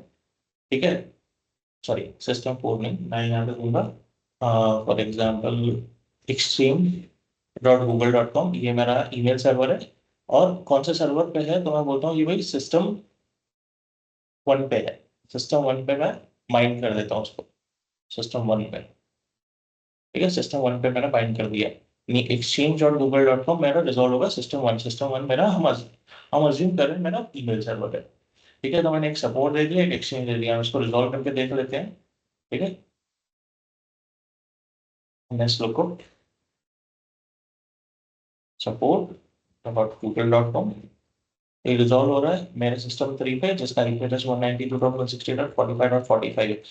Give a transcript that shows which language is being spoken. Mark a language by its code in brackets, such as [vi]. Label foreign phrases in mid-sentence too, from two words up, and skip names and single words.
[hi] ठीक है, [en] sorry system [hi] 4 नहीं, मैं यहाँ पे दूंगा [en] for example [hi] exchange.google.com, ये मेरा [en] email server [hi] है। और कौन से सर्वर पे है? तो मैं बोलता हूँ ये भाई सिस्टम 1 पे है। सिस्टम 1 पे मैं माइंड कर देता हूँ उसको, सिस्टम 1 पे। ठीक है, सिस्टम 1 पे मैंने बाइंड कर दिया। exchange.google.com मेरा रिजॉल्व होगा सिस्टम 1। सिस्टम 1 मेरा हम अज्यूम कर रहे हैं मेरा [en] email server [hi] है। ठीक है, तो मैंने एक सपोर्ट दे दिया, एक एक्सचेंज दे दिया। हम इसको रिजॉल्व करके देख लेते हैं। ठीक है, [en] next log [hi] को support.google.com, ये रिजॉल्व हो रहा है मेरे सिस्टम 3 पे, जिसका [en] IP address [hi] 192.168.45.45 है।